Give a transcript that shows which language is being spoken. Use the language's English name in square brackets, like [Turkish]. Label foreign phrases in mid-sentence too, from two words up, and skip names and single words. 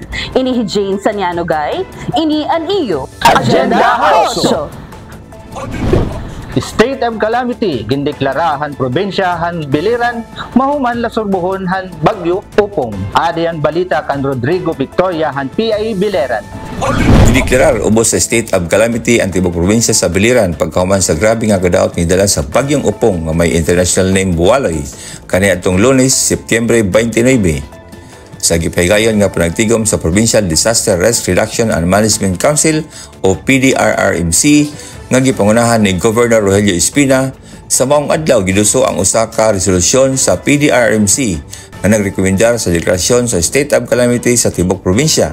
[Waray] Ini Jane Saniano Gay, ini an iyo Agenda 8. [English] State of calamity [Waray] gindeklarahan probinsyahan biliran mahuman lasurbuhon han Bagyo Opong. Adian balita kan Rodrigo Victoria han PIA Biliran. [Cebuano] Dideklarar ubos sa [English] state of calamity [Cebuano] ang tibok probinsya sa Biliran pagkahuman sa grabe nga kadaot ni dala sa Bagyong Opong nga may [English] international name [Cebuano] Buwaloy kaniadtong Lunes, Setyembre 29. Sa gipahigayon nga panagtigom sa Provincial Disaster Risk Reduction and Management Council o PDRRMC nga gipangunahan ni Governor Rogelio Espina, sa maong adlaw giduso ang usa ka resolusyon sa PDRRMC nga nagrekomendar sa deklarasyon sa [English] state of calamity [Cebuano] sa tibok probinsya.